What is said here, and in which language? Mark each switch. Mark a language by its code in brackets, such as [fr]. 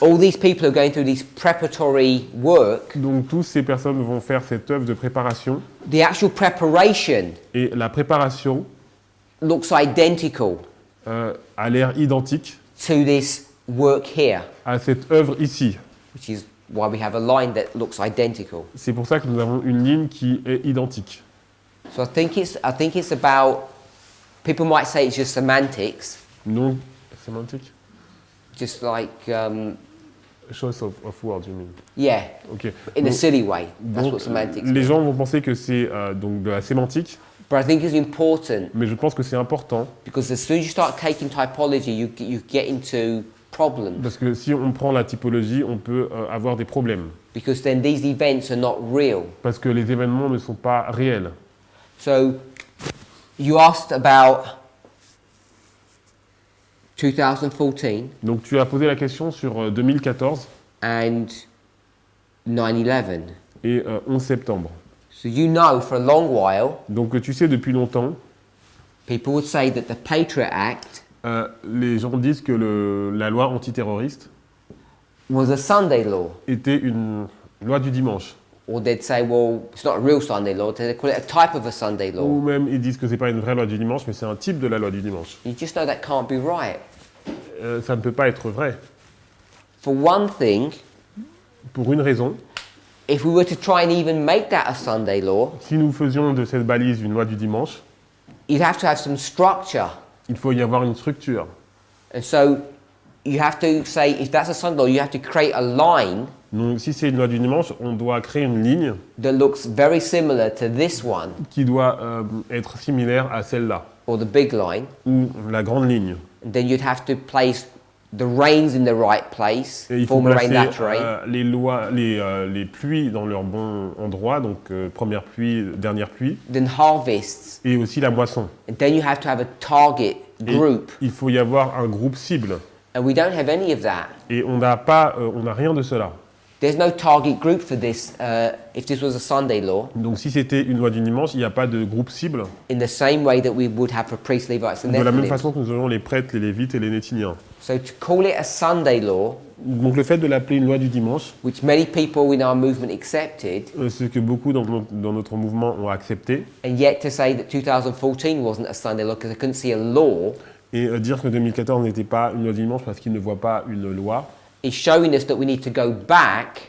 [en] All these people are going through this preparatory work. [fr] Donc toutes ces personnes vont faire cette œuvre de préparation. [en] The actual preparation [fr] Et la préparation [en] looks identical [fr] a l'air identique [en] to this work here, [fr] à cette œuvre ici. [en] which is why we have a line that looks identical. [fr] C'est pour ça que nous avons une ligne qui est identique. [en] So I think it's about, people might say it's just semantics, [fr] Donc, sémantique? [en] just like Choice of words, you mean. yeah, Ok. in a [fr] Donc- [en] silly way. That's [fr] donc, [en] what semantics [fr] les [en] means. [fr] gens vont penser que c'est donc de la sémantique, [en] But I think it's important [fr] mais je pense que c'est important [en] because as soon as you start taking typology, you get into problems [fr] parce que si on prend la typologie, on peut avoir des problèmes [en] because then these events are not real. [fr] parce que les événements ne sont pas réels. [en] So you asked about 2014 [fr] Donc tu as posé la question sur 2014 [en] and 9/11. [fr] et 11 septembre. [en] So you know for a long while, [fr] Donc tu sais depuis longtemps, [en] people would say that the Patriot Act [fr] les gens disent que la loi antiterroriste [en] was a Sunday law. [fr] était une loi du dimanche. [en] Or they'd say, well, it's not a real Sunday law, they call it a type of a Sunday law. [fr] Ou même ils disent que c'est pas une vraie loi du dimanche, mais c'est un type de la loi du dimanche. [en] You just know that can't be right. [fr] Ça ne peut pas être vrai. [en] For one thing, [fr] Pour une raison, [en] if we were to try and even make that a Sunday law, [fr] si nous faisions de cette balise une loi du dimanche, [en] you'd have to have some structure. [fr] il faut y avoir une structure. [en] And so you have to say, if that's a Sunday law, you have to create a line [fr] Donc si c'est une loi du dimanche, on doit créer une ligne [en] that looks very similar to this one, [fr] qui doit être similaire à celle-là, [en] or the big line. [fr] ou la grande ligne. [en] And then you'd have to place the rains in the right place, [fr] Et il faut [en] form a rain, [fr] placer [en] that rain. [fr] les pluies dans leur bon endroit, donc première pluie, dernière pluie, [en] Then harvests. [fr] et aussi la moisson. [en] And then you have to have a target [fr] Et [en] group. [fr] il faut y avoir un groupe cible. [en] And we don't have any of that. [fr] Et on n'a rien de cela. [en] There's no target group for this if this was a Sunday law, [fr] Donc si c'était une loi du dimanche, il n'y a pas de groupe cible, [en] in the same way that we would have for priests, Levites, and [fr] de la même [en] Nephilims. [fr] façon que nous aurions les prêtres, les lévites et les néthiniens. [en] So to call it a Sunday law, [fr] Donc le fait de l'appeler une loi du dimanche, [en] which many people in our movement accepted, [fr] ce que beaucoup dans notre mouvement ont accepté, [en] and yet to say that 2014 wasn't a Sunday law because I couldn't see a law, [fr] et dire que 2014 n'était pas une loi du dimanche parce qu'ils ne voient pas une loi, [en] is showing us that we need to go back